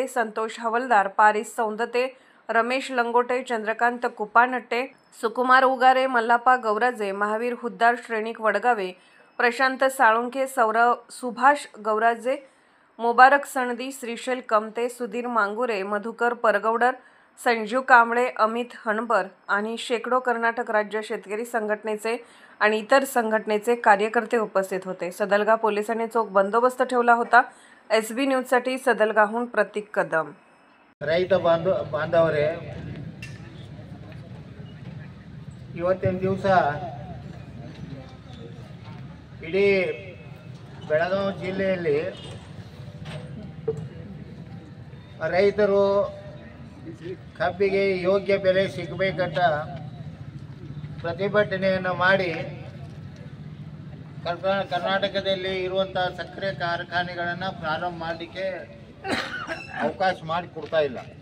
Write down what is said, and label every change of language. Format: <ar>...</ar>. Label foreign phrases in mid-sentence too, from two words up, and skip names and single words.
<mr>संतोष हवलदार, पारिस सौंदते, रमेश लंगोटे, चंद्रकांत कुपानट्टे, सुकुमार उगारे, मल्लापा गौराजे, महावीर हुद्दार, श्रेणिक वडगावे, प्रशांत साळुंखे, सुभाष गौराजे, मुबारक सणदी, श्रीशैल कमते, सुधीर मांगुरे, मधुकर परगौडर, संजीव कांबळे, अमित हणबर आणि शेकडो कर्नाटक राज्य शेतकरी संघटनेचे आणि इतर संघटनेचे कार्यकर्ते उपस्थित होते. सदलगा पोलिसांनी चोख बंदोबस्त ठेवला होता. SB न्यूजसाठी सदलगाहून प्रतीक कदम.</mr> <kn>ರೈತ ಬಾಂಧವರೇ, ಇವತ್ತಿನ ದಿವಸ ಇಡೀ ಬೆಳಗಾವಿ ಜಿಲ್ಲೆಯಲ್ಲಿ ರೈತರು ಕಬ್ಬಿಗೆ ಯೋಗ್ಯ ಬೆಲೆ ಸಿಗಬೇಕಂತ ಪ್ರತಿಭಟನೆಯನ್ನು ಮಾಡಿ ಕರ್ನಾಟಕದಲ್ಲಿ ಇರುವಂಥ ಸಕ್ಕರೆ ಕಾರ್ಖಾನೆಗಳನ್ನು ಪ್ರಾರಂಭ ಮಾಡಲಿಕ್ಕೆ ಅವಕಾಶ ಮಾಡಿಕೊಡ್ತಾ ಇಲ್ಲ.</kn>